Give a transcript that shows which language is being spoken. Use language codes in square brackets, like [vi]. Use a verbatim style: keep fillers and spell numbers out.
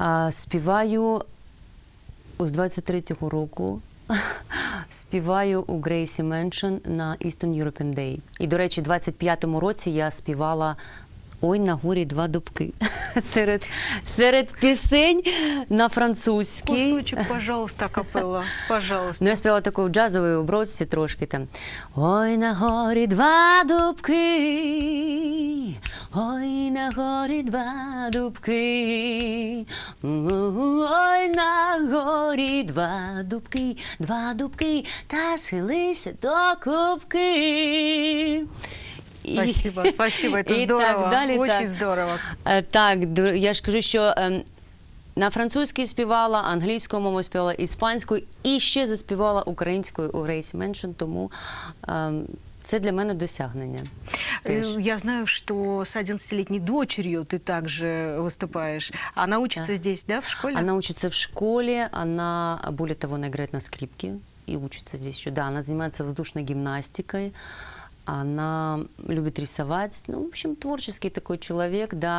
[uk] Співаю з двадцять третього року. Співаю у Gracie Mansion на Eastern European Day. І, до речі, в двадцять п'ятому році я співала «Ой, на горі два дубки» серед, серед пісень на французькій. [ru] Кусочок, пожалуйста, акапелла, пожалуйста. [uk] Ну, я співала таку джазову, в броці трошки там. «Ой, на горі два дубки, ой, на горі два дубки, ой, на горі два дубки, два дубки, та схилися до кубки». [ru] И, спасибо, спасибо, это здорово, далее, очень так. здорово. [uk] Так, я ж кажу, що на французькій співала, англійською мовою співала, іспанською і ще заспівала українською у Gracie Mansion, тому це для мене досягнення. [ru] Я знаю, что с одиннадцатилетней дочерью ты также выступаешь. Она учится да. здесь, да, в школе? Она учится в школе, она, более того, она играет на скрипке и учится здесь еще. Да, она занимается воздушной гимнастикой. Она любит рисовать, ну, в общем, творческий такой человек, да.